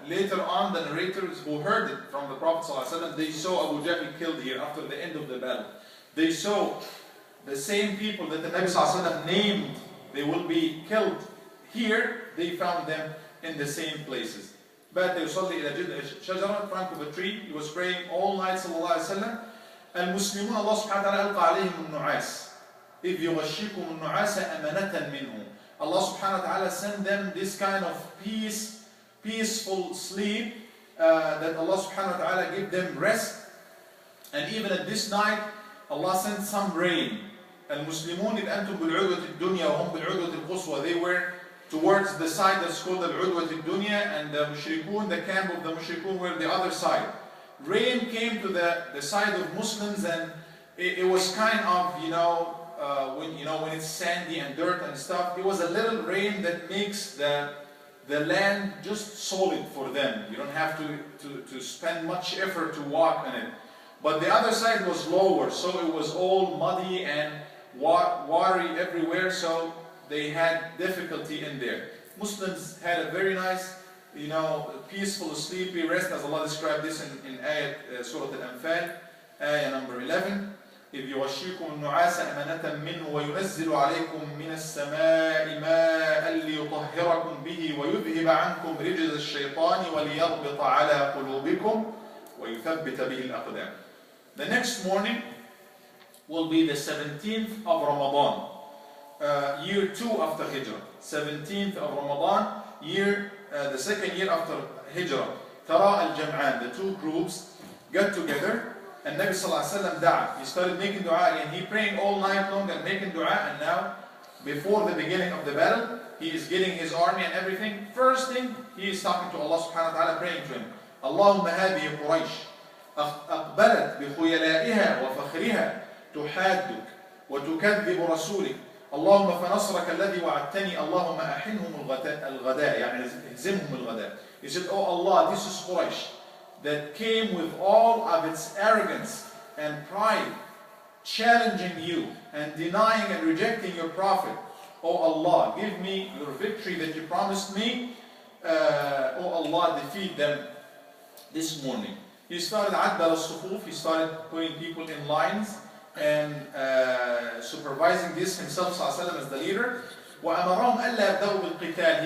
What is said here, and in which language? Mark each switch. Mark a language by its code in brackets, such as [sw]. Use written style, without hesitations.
[en] Later on, the narrators who heard it from the Prophet ﷺ, they saw Abu Jahl killed here after the end of the battle. They saw the same people that the Nabi ﷺ named, they will be killed here. They found them in the same places. But [ar] يصلي إلى جذع شجرة, [en] trunk of a tree. He was praying all night, sallallahu alaihi wasallam. [ar] المسلمون الله سبحانه وتعالى ألقى عليهم النعاس. إذ يغشيكم النعاس أمانة منه. [en] Allah subhanahu wa ta'ala sent them this kind of peaceful sleep, that Allah subhanahu wa ta'ala gave them rest. And even at this night, Allah sent some rain. [ar] المسلمون إذ أنتم بالعدوة الدنيا وهم بالعدوة القصوى. [en] They were towards the side that's called [ar] العدوة الدنيا, [en] and the mushrikun, the camp of the mushrikun, were the other side. Rain came to the side of Muslims, and it was kind of, when it's sandy and dirt and stuff, it was a little rain that makes the land just solid for them. You don't have to spend much effort to walk on it. But the other side was lower, so it was all muddy and watery everywhere, so they had difficulty in there. Muslims had a very nice, peaceful, sleepy rest, as Allah described this in ayat Surah Al-Anfal, ayah number 11. [ar] إذ يغشيكم النعاس أمانة منه وينزل عليكم من السماء ماء ليطهركم به ويذهب عنكم رجز الشيطان وليربط على قلوبكم ويثبت به الأقدام. [en] The next morning will be the 17th of Ramadan, year 2 after Hijrah. 17th of Ramadan, the second year after Hijrah. [ar] ترى الجمعان, [en] the two groups got together, and Nabi sallallahu alaihi wasallam [ar] دعا. [en] He started making dua and he praying all night long and making dua, and now before the beginning of the battle, he is getting his army and everything. First thing, he is talking to Allah subhanahu wa ta'ala, praying to him. [ar] اللهم هذه قريش أقبلت بخيلائها وفخرها تحادك وتكذب رسولك اللهم فنصرك الذي وعدتني اللهم أحنهم الغداء يعني هزمهم الغداء. [en] He said, oh Allah, this is Quraysh that came with all of its arrogance and pride, challenging you and denying and rejecting your prophet. Oh Allah, give me your victory that you promised me. Oh Allah, defeat them this morning. He started [ar] عدل الصفوف, [en] he started putting people in lines and supervising this himself as the leader. [ar] وأمرهم ألا يبدأوا بالقتال.